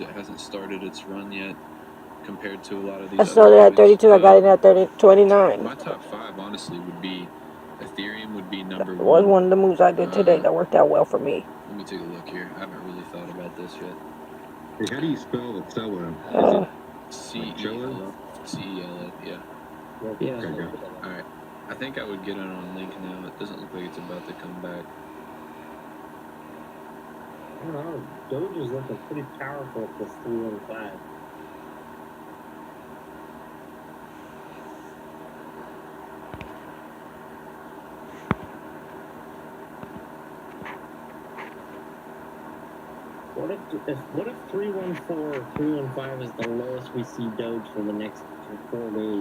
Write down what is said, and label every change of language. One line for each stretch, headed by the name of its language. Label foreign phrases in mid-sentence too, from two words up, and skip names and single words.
English: It hasn't started its run yet compared to a lot of these. I sold it at 32. I got it at 29. My top 5, honestly, would be Ethereum would be number 1. Was one of the moves I did today that worked out well for me. Let me take a look here. I haven't really thought about this yet. Hey, how do you spell the Cello? C-E-L-O. C-E-L-O, yeah. Yeah. Okay, Alright. I think I would get it on Link now. It doesn't look like it's about to come back. I don't know. Doge is looking pretty powerful at this 315. What if 314 or 315 is the lowest we see Doge for the next 4 days?